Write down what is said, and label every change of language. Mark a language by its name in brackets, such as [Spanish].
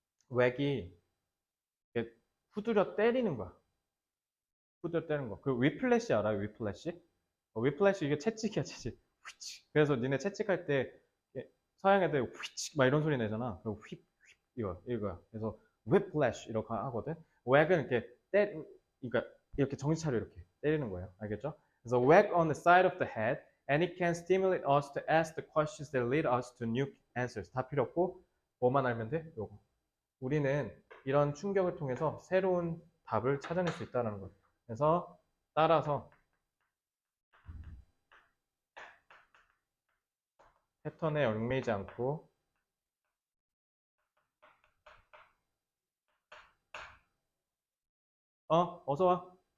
[Korean] whack이 이렇게 후드려 때리는 거야. 후드려 때리는 거. 그 위플래시 알아요? 위플래시? 위플래시 이게 채찍이야 채찍. 휘치. 그래서 니네 채찍할 때 서양 애들 휘치 막 이런 소리 내잖아. 그리고 휘 이거야. 그래서 whiplash 이렇게 하거든. whack은 이렇게 그러니까 이렇게 정신 차려 이렇게 때리는 거예요. 알겠죠? 그래서 [English] whack on the side of the head and it can stimulate us to ask the questions that lead us to new answers. [Korean] 다 필요 없고 뭐만 알면 돼? 요거. 우리는 이런 충격을 통해서 새로운 답을 찾아낼 수 있다는 거예요. 그래서 따라서 패턴에 얽매이지 않고 어서 와.